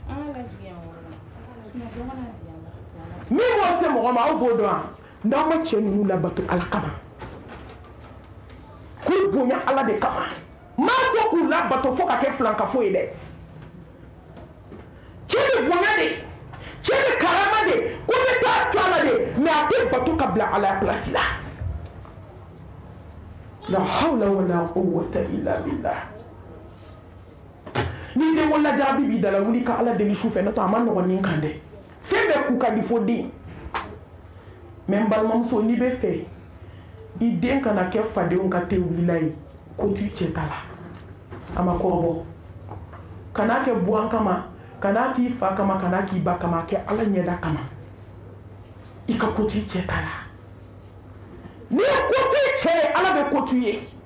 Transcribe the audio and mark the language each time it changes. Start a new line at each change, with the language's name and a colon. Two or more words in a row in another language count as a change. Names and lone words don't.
Bambara: min b'o se mɔgɔ ma aw b'o dɔn wa n'aw ma cɛ ninnu labato ala kama k'u bonya ala de kama m'a fɔ k'u labato fo ka kɛ filankafo ye dɛ cɛ bɛ bonya de cɛ bɛ karama de ko bɛ taa to ala de mais a tɛ bato ka bila ala place la
Arabic: لا حول ولا قوة إلا بالله
Bambara: ni den wala jaabi b'i dala wuli ka ala deli su fɛ n'o tɛ a ma nɔgɔn ni kan dɛ fɛn bɛɛ k'u ka di fo den mais n balimamuso n'i bɛ fɛ i den kana kɛ fadenw ka te wulila ye ko tu cɛ ta la a ma kɔrɔbɔ kana kɛ buwan kama kana k'i fa kama kana k'i ba kama kɛ ala ɲɛda kama i ka ko tu cɛ ta la n'i ye ko tu cɛ ye ala bɛ ko tu ye